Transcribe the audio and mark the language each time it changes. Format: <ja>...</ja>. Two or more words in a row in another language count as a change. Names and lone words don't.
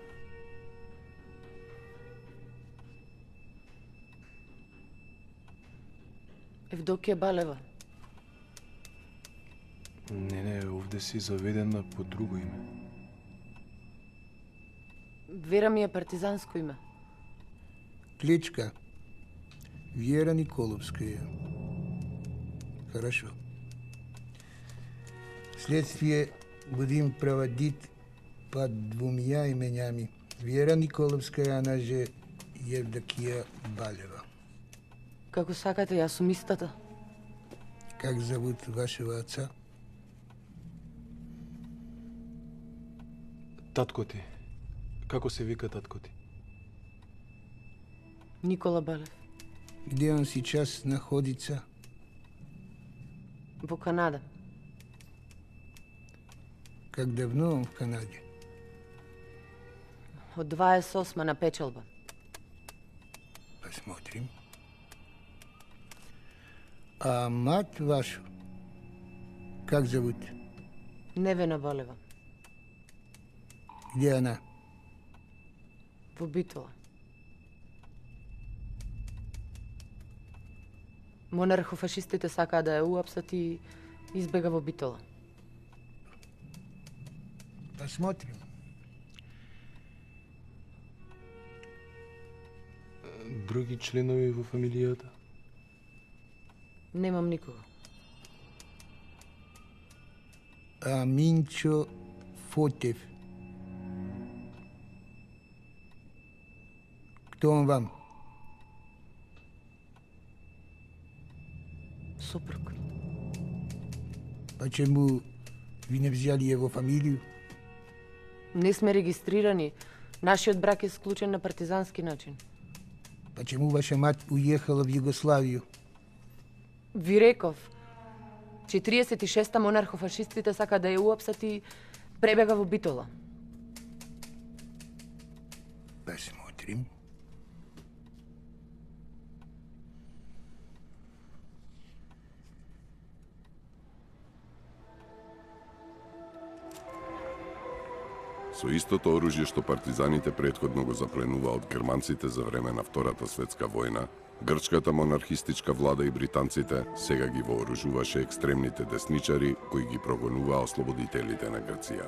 <mk>Евдокија Балева. Не, овде си заведена по друго име. Вера ми е партизанско име.</mk> <ru>Кличка. Вера Николовская. Хорошо. Следствие будем проводить под двумя именами. Вера Николовска, она же Евдокия Балева.</ru> <mk>Како сакате, јас сум истата.</mk> <ru>Как зовут вашего отца?</ru> <mk>Татко ти. Како се вика татко ти? Никола Балев.</mk> <ru>Где он сейчас находится?</ru> <mk>Во Канада.</mk> <ru>Как давно он в Канаде?</ru> <mk>Од 28 на печалба.</mk> <ru>Посмотрим. А мать вашу, как зовут?</ru> <mk>Невена Балева.</mk> <ru>Где она?</ru> <mk>Во Битола. Монархофашистите сакаа да ја уапсат и избега во Битола.</mk> <ru>Посмотрим.</ru> <mk>Други членови во фамилијата? Немам никого.</mk> <ru>А Минчо Фотев. Кто он вам?</ru> <mk>Сопруг.</mk> <ru>Почему вы не взяли его фамилию?</ru> <mk>Не сме регистрирани. Нашиот брак е склучен на партизански начин.</mk> <ru>Почему ваша мать уехала в Югославию?</ru> <mk>Ви реков, 46-та монархофашистите сака да ја уапсат и пребега во Битола.</mk> <ru>Посмотрим.</ru> <mk>Со истото оружје што партизаните претходно го запленува од германците за време на Втората светска војна, грчката монархистичка влада и британците сега ги вооружуваше екстремните десничари кои ги прогонуваа ослободителите на Грција.</mk>